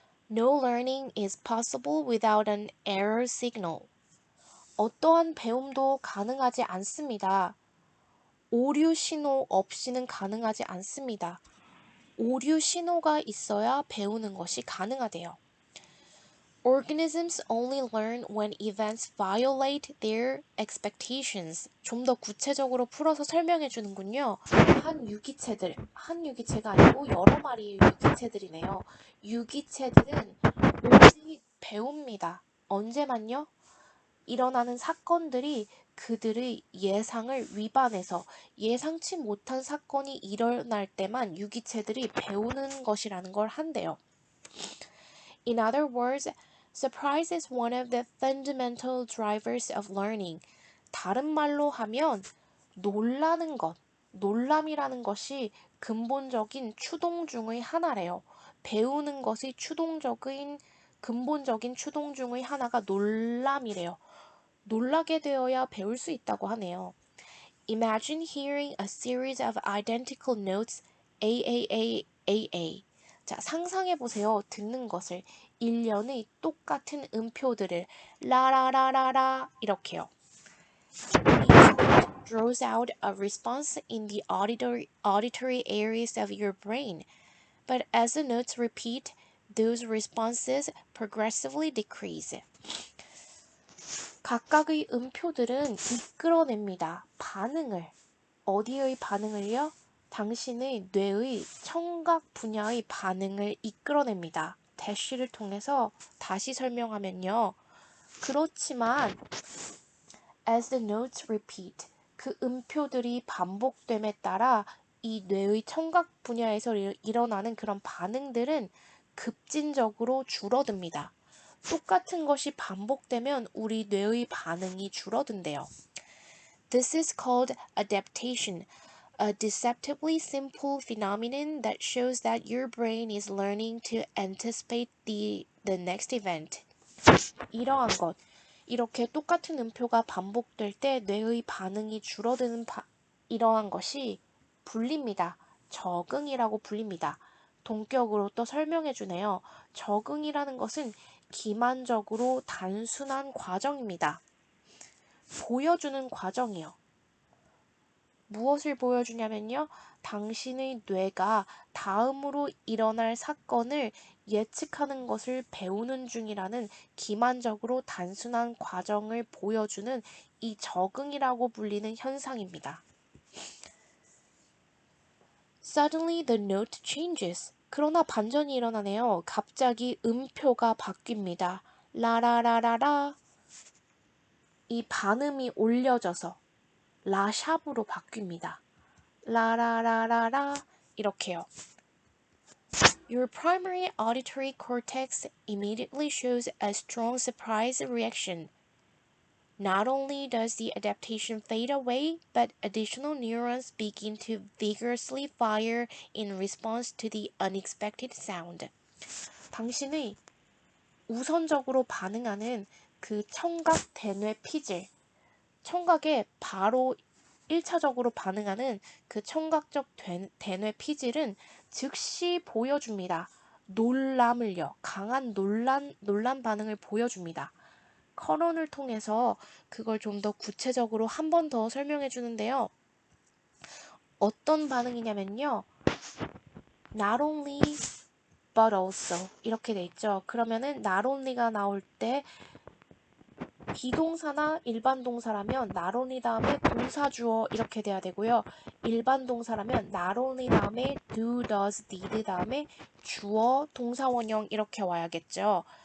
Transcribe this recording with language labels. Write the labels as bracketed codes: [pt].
[en] No learning is possible without an error signal. [ko] 어떠한 배움도 가능하지 않습니다. 오류 신호 없이는 가능하지 않습니다. 오류 신호가 있어야 배우는 것이 가능하대요. [en] Organisms only learn when events violate their expectations. [ko] 좀 더 구체적으로 풀어서 설명해 주는군요. 한 유기체가 아니고 여러 마리의 유기체들이네요. 유기체들은 오직 배웁니다. 언제만요? 일어나는 사건들이 그들의 예상을 위반해서 예상치 못한 사건이 일어날 때만 유기체들이 배우는 것이라는 걸 한대요. [en] In other words, surprise is one of the fundamental drivers of learning. [ko] 다른 말로 하면 놀라는 것, 놀람이라는 것이 근본적인 추동 중의 하나래요. 배우는 것이 근본적인 추동 중의 하나가 놀람이래요. 놀라게 되어야 배울 수 있다고 하네요. [en] Imagine hearing a series of identical notes AAAAA. [ko] 자, 상상해 보세요. 듣는 것을 일련의 똑같은 음표들을 라라라라라 이렇게요. [en] Each note draws out a response in the auditory areas of your brain. But as the notes repeat, those responses progressively decrease. [ko] 각각의 음표들은 이끌어냅니다. 반응을. 어디의 반응을요? 당신의 뇌의 청각 분야의 반응을 이끌어냅니다. 대시를 통해서 다시 설명하면요. 그렇지만 [en] as the notes repeat, [ko] 그 음표들이 반복됨에 따라 이 뇌의 청각 분야에서 일어나는 그런 반응들은 급진적으로 줄어듭니다. 똑같은 것이 반복되면 우리 뇌의 반응이 줄어든대요. [en] This is called adaptation, a deceptively simple phenomenon that shows that your brain is learning to anticipate the next event. [ko] 이러한 것, 이렇게 똑같은 음표가 반복될 때 뇌의 반응이 줄어드는 이러한 것이 불립니다. 적응이라고 불립니다. 동격으로 또 설명해 주네요. 적응이라는 것은 기만적으로 단순한 과정입니다. 보여주는 과정이요. 무엇을 보여주냐면요. 당신의 뇌가 다음으로 일어날 사건을 예측하는 것을 배우는 중이라는 기만적으로 단순한 과정을 보여주는 이 적응이라고 불리는 현상입니다. [en] Suddenly the note changes. [ko] 그러나 반전이 일어나네요. 갑자기 음표가 바뀝니다. 라라라라라. 이 반음이 올려져서 라샵으로 바뀝니다. 라라라라라 이렇게요. [en] Your primary auditory cortex immediately shows a strong surprise reaction. Not only does the adaptation fade away, but additional neurons begin to vigorously fire in response to the unexpected sound. [ko] 당신의 우선적으로 반응하는 그 청각 대뇌 피질, 청각에 바로 1차적으로 반응하는 그 청각적 대뇌 피질은 즉시 보여줍니다. 놀람을요. 강한 놀란 반응을 보여줍니다. 커런을 통해서 그걸 좀 더 구체적으로 한 번 더 설명해 주는데요. 어떤 반응이냐면요. [en] Not only but also [ko] 이렇게 돼 있죠. 그러면은 not only가 나올 때 비동사나 일반 동사라면 not only 다음에 동사 주어 이렇게 돼야 되고요. 일반 동사라면 not only 다음에 do, does, did 다음에 주어, 동사 원형 이렇게 와야겠죠.